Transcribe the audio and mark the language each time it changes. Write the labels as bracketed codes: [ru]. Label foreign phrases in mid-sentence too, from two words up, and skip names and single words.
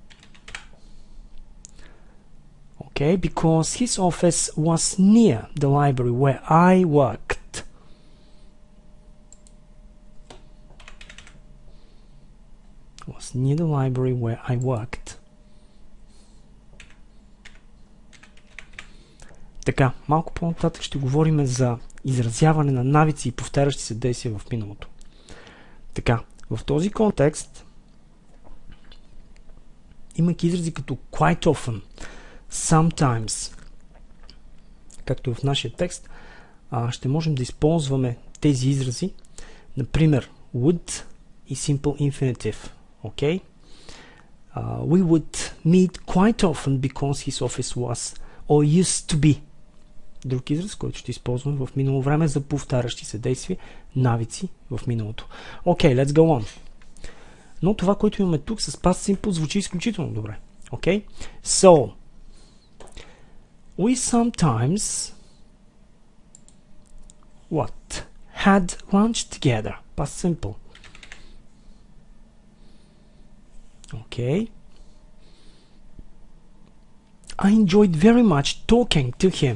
[en] Okay, because his office was near the library where I worked. Was near the library where I worked. [bg] Така, малко по-нататък ще говорим за изразяване на навици и повтарящи се действия в миналото. Така, в този контекст, имайки изрази като [en] quite often, [bg] sometimes, както в нашия текст, ще можем да използваме тези изрази, например, [en] would и simple infinitive. Okay, we would meet quite often because his office was or used to be. [bg] Друг израз, който ще използваме в минало време за повтарящи се действия, навици в миналото. [en] Okay, let's go on. [bg] Но това, което имаме тук с [en] past simple, [bg] звучи изключително добре. [en] Okay, so we sometimes what? Had lunch together. Past simple. Okay. I enjoyed very much talking to him.